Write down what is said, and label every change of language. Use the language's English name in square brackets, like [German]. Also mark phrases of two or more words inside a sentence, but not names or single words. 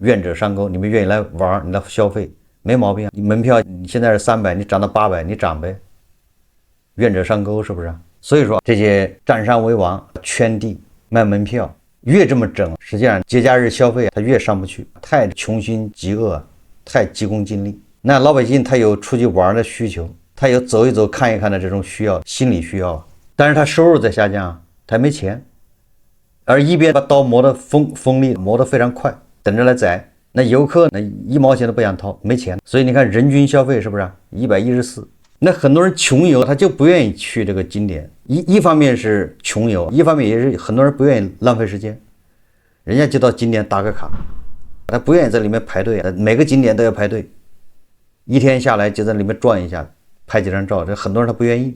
[Chinese] 願者上鈎，你們願意來玩，你來消費，沒毛病。你門票你現在是300，你漲到800，你漲唄。願者上鈎，是不是？所以說這些占山為王、圈地賣門票，越這麼整，實際上節假日消費他越上不去，太窮凶極惡，太急功近利。那老百姓他有出去玩的需求，他有走一走看一看的這種需要，心理需要，但是他收入在下降，他沒錢，而一邊把刀磨得锋利，磨得非常快，等着來宰。那遊客那1毛錢都不想掏，沒錢。所以你看人均消費是不是114？那很多人窮遊，他就不願意去這個景點。一方面是窮遊，一方面也是很多人不願意浪費時間，人家就到景點打個卡，他不願意在裡面排隊，每個景點都要排隊，一天下來就在裡面轉一下，拍幾張照，這很多人他不願意。